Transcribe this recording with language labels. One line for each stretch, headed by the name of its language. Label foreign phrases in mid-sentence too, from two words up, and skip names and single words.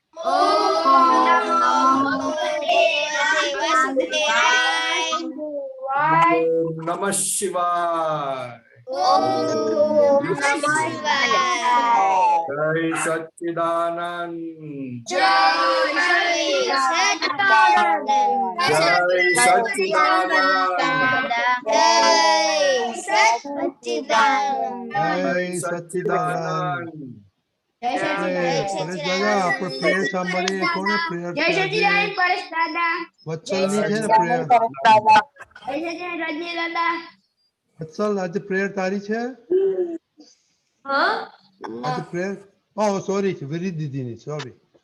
Hindi: ओम नमः शिवाय जय सच्चिदानंद जय सच्चिदानंद जय सच्चिदानंद
Gujarati: परेश दादा આપણે પ્રેયર સાંભળીએ કોને પ્રેયર જય સચિદાનંદ પરેશ દાદા વત્સલની છે ને પ્રેયર જય સચિદાનંદ રજની દાદા વત્સલ આજે પ્રેયર તારી છે હા આજે પ્રેયર ઓ સોરી વિરી દીદીની સોરી